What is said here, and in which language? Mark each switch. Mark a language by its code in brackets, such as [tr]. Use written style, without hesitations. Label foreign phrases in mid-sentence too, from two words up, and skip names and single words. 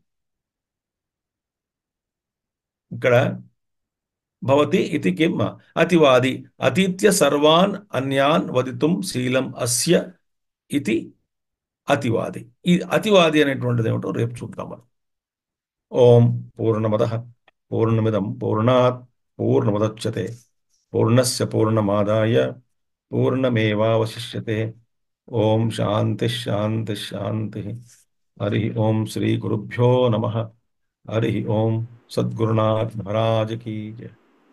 [sa] ఇక్కడ భవతి ఇతి కిం అతివాది, అతీత్య సర్వాన్ అన్యాన్ వదితుం శీలం అస్య ఇది అతివాది. [te] ఈ అతివాది అనేటువంటిది ఏమిటో రేపు చూద్దాం మనం. [sa] ఓం పూర్ణమద పూర్ణమిదం పూర్ణాత్ పూర్ణముదచ్యతే పూర్ణస్య పూర్ణమాదాయ పూర్ణమేవావశిష్యతే. ఓం శాంతి శాంతి శాంతి. హరి ఓం శ్రీ గురుభ్యో నమః. హరి ఓం. [hi] సద్గురునాథ్ మహారాజ్ की जय.